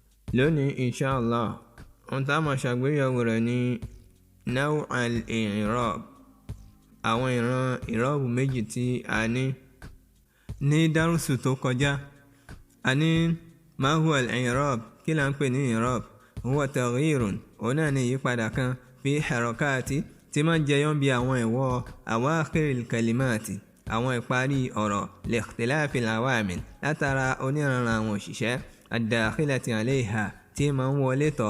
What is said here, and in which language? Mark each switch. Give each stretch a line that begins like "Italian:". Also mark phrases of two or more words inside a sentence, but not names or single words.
Yoruba: lónìí inshallah ohun tá a máa ṣàgbéyẹ̀wò rẹ̀ ní
Arabic: نوع الإعراب,
Yoruba: àwọn ìran ìrọ́bù méjì tí a ní dárúsù tó kọjá. A ní
Arabic: ما هو الإعراب,
Yoruba: kí là ń pè ní i'rab?
Arabic: هو تغيير,
Yoruba: òun náà ní ìyípadà kan
Arabic: في حركات
Yoruba: tí máa ń jẹyọ bí àwọn ìwọ
Arabic: أواخر الكلمات,
Yoruba: àwọn ìparí ọ̀rọ̀
Arabic: لاختلاف العوامل,
Yoruba: látara oníranran àwọn òṣìṣẹ́
Arabic: الداخلة عليها
Yoruba: tí máa ń wọlé tọ̀.